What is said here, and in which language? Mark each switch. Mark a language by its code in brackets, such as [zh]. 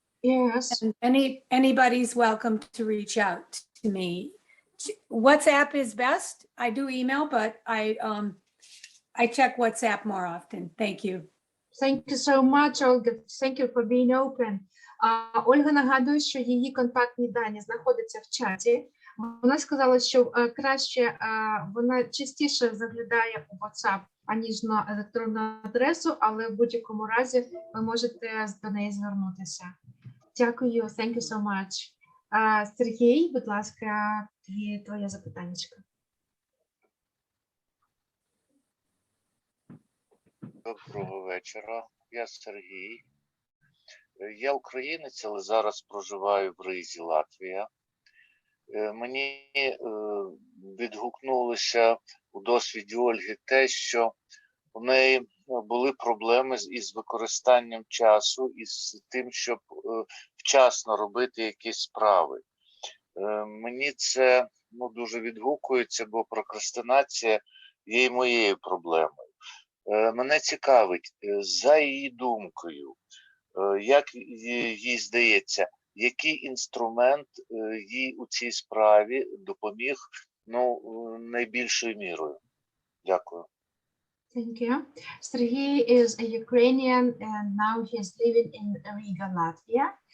[en] Yes. And anybody's welcome to reach out to me. WhatsApp is best. I do email, but I check WhatsApp more often. Thank you. Thank you so much, Olga. Thank you for being open. [uk] Ольга нагадує, що її контактні дані знаходяться в чаті. Вона сказала, що краще, вона частіше заглядає у WhatsApp, аніж на електронну адресу, але в будь-якому разі ви можете до неї звернутися. Дякую, [en] thank you so much. [uk] Сергій, будь ласка, твоє запитаннячко. Доброго вечора, я Сергій. Я українець, але зараз проживаю в Ризі, Латвія. Мені відгукнулося у досвіді Ольги те, що у неї були проблеми із використанням часу і з тим, щоб вчасно робити якісь справи. Мені це дуже відгукується, бо прокрастинація є і моєю проблемою. Мене цікавить, за її думкою, як їй здається, який інструмент їй у цій справі допоміг найбільшою мірою? Дякую. [en] Thank you. Sergey is a Ukrainian and now he is living in Riga, Latvia.